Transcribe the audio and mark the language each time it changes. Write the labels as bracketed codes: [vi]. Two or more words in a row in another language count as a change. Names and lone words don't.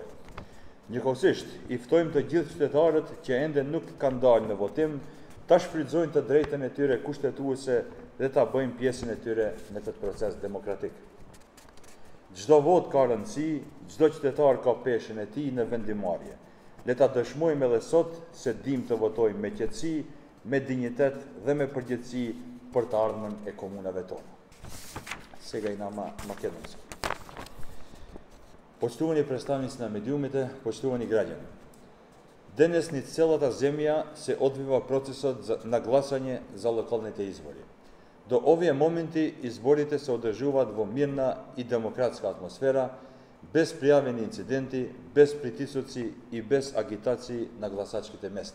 [sq] Njëkohësisht, i ftojmë të gjithë qytetarët që ende nuk kanë dalë në votim, ta shfrytëzojnë të drejtën e tyre kushtetuese dhe ta bëjnë pjesën e tyre në këtë proces demokratik. Çdo vot ka rëndësi, çdo qytetar ka peshën e tij në vendimarrje. Le ta dëshmojmë edhe sot se dim të votojmë me qetësi, me dinjitet dhe me përgjegjësi për të ardhmen e komunave tona. [mk] Сега и nama македонски. Почитувани представници на медиумите, почитувани граѓани. Денес ни целата земја се одвива процесот на гласање за локалните избори. До овие моменти изборите се одржуваат во мирна и демократска атмосфера, без пријавени инциденти, без притисоци и без агитации на гласачките места.